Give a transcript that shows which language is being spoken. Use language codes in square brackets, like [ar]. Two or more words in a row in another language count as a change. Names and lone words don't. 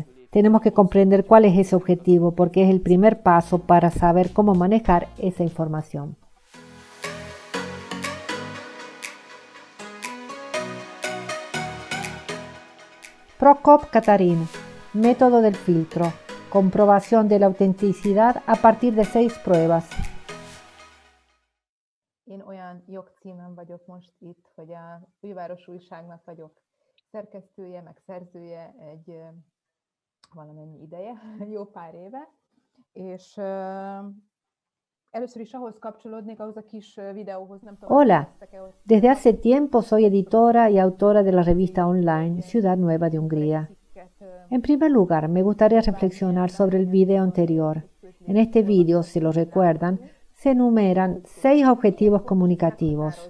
[es] Tenemos que comprender cuál es ese objetivo, porque es el primer paso para saber cómo manejar esa información. Prokop-Katarin, método del filtro, comprobación de la autenticidad a partir de 6 pruebas. [hu] Én olyan jogcímen vagyok most itt, hogy a Főváros Újságnak vagyok szerkesztője, meg szerzője valamennyi ideje, jó pár éve, és először is ahhoz kapcsolódnék, ahhoz a kis videóhoz, nem tudom. [es] Hola, desde hace tiempo soy editora y autora de la revista online Ciudad Nueva de Hungría. En primer lugar, me gustaría reflexionar sobre el video anterior. En este video, si lo recuerdan, se enumeran 6 objetivos comunicativos.